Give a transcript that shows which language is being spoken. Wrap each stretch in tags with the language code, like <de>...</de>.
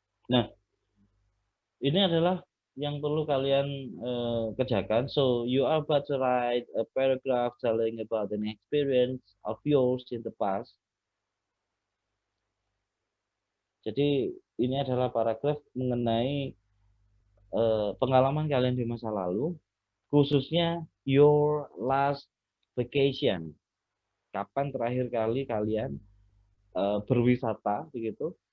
<id>Nah, ini adalah yang perlu kalian kerjakan.</id> <en>So, you are about to write a paragraph telling about an experience of yours in the past.</en> <id>Jadi, ini adalah paragraf mengenai pengalaman kalian di masa lalu, khususnya</id> <en>your last vacation.</en> <id>Kapan terakhir kali kalian berwisata, begitu?</id>